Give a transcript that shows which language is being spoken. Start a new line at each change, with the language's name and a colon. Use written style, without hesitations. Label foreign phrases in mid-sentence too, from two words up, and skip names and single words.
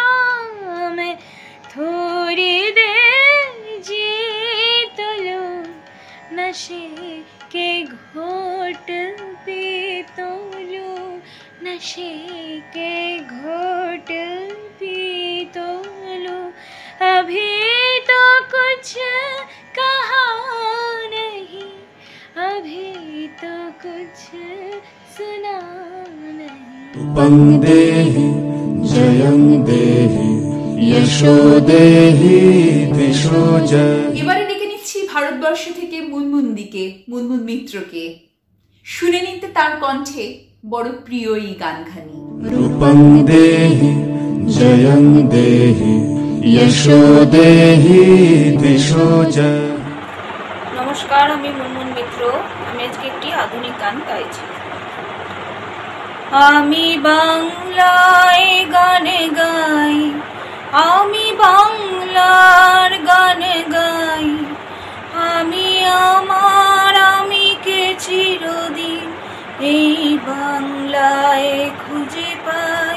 Hindi: मैं थोड़ी देर जी तो लूं, नशे के घोट पी तो लूं, नशे के घोट पी तो लूं। अभी तो कुछ कहा नहीं, अभी तो कुछ सुना नहीं।
Sanskrit: रूपं देहि जयं देहि यशो देहि दिशो जय।
Bangla: এবারে ডেকে নিচ্ছি ভারতবর্ষ থেকে মুনমুনদিকে, মুনমুন মিত্রকে। শুনে নিতে তার কণ্ঠে বড় প্রিয় এই গানখানি।
Sanskrit: रूपं देहि जयं देहि यशो देहि दिशो जय।
Bangla: নমস্কার, আমি মুনমুন মিত্র। আমি আজকে একটি আধুনিক গান গাইছি। আমি বাংলায় গান গাই, আমি বাংলার গান গাই, আমি আমার আমিকে চিরদিন এই বাংলায় খুঁজে পাই।